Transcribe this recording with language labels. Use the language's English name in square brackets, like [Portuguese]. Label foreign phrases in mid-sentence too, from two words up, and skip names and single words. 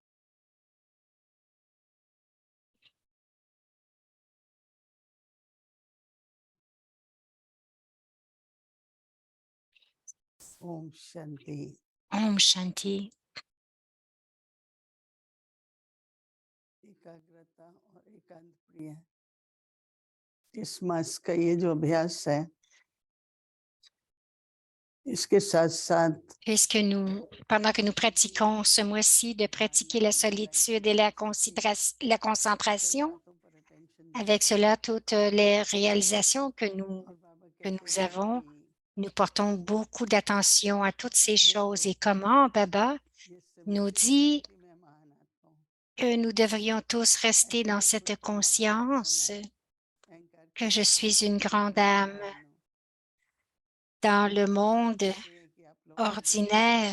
[Hindi] ओम शांति। ओम शांति. एकाग्रता और एकांत प्रिय, इस मास का ये जो अभ्यास है, इसके साथ साथ [French] Puisque pendant que nous pratiquons ce mois-ci de pratiquer la solitude et la concentration, avec cela, toutes les réalisations que nous avons, nous portons beaucoup d'attention à toutes ces choses et comment Baba nous dit que nous devrions tous rester dans cette conscience que je suis une grande âme dans le monde ordinaire.